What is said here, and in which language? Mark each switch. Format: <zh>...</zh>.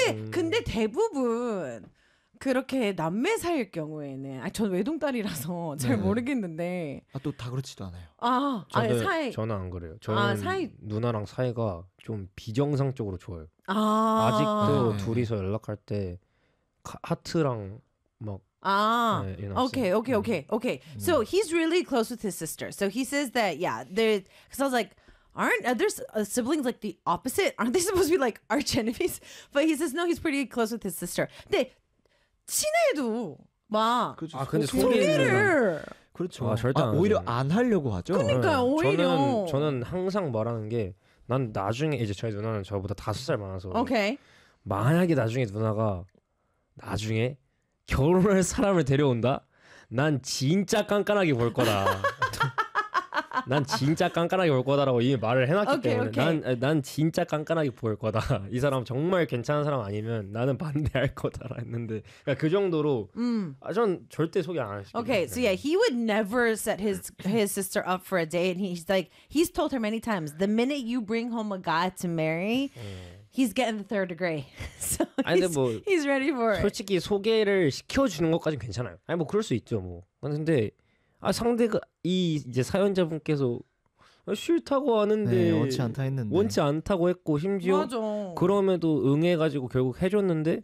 <ko>근데 대부분 그렇게 남매 사이일 경우에는 아 전 외동딸이라서 잘 모르겠는데 아 또 다 그렇지도 않아요. 아 저는, 아니, 사이 저는 안 그래요. 저는 아, 사이 누나랑 사이가 좀 비정상적으로 좋아요. 아 아직도 네. 둘이서 연락할 때 하트랑 막</ko> <en>아 네, okay okay okay okay so he's really close with his sister so he says that yeah there because I was like aren't other siblings like the opposite aren't they supposed to be like arch enemies but he says no he's pretty close with his sister</en> <ko>근데 친해도 막 그렇죠. 아 근데 소리를 그렇죠. 아, 절대 아, 안 오히려 안 하려고 하죠. 그러니까 네. 오히려 저는 항상 말하는 게 난 나중에 이제 저희 누나는 저보다 5살 많아서</ko> <en>오케이.</en> <ko>만약에 나중에 누나가 나중에 결혼할 사람을 데려온다. 난 진짜 깐깐하게 볼 거다. 난 진짜 깐깐하게 볼 거다라고 이미 말을 해놨기</ko> <en>okay,</en> <ko>때문에 난 진짜 깐깐하게 볼 거다. 이 사람 정말 괜찮은 사람 아니면 나는 반대할 거다라 했는데 그러니까 그 정도로 아, 전 절대 소개 안 하실 거예요.</ko> <en>Okay, 그냥. so yeah, he would never set his sister up for a date. And he's like, he's told her many times, the minute you bring home a guy to marry, he's getting the third degree. So he's ready for it.</en> <ko>솔직히 소개를 시켜주는 것까지는 괜찮아요. 아니 뭐 그럴 수 있죠 뭐. 근데 아 상대가 이 이제 사연자분께서 싫다고 하는데 네, 원치 않다 했는데 원치 않다고 했고 심지어 맞아. 그럼에도 응해가지고 결국 해줬는데</ko>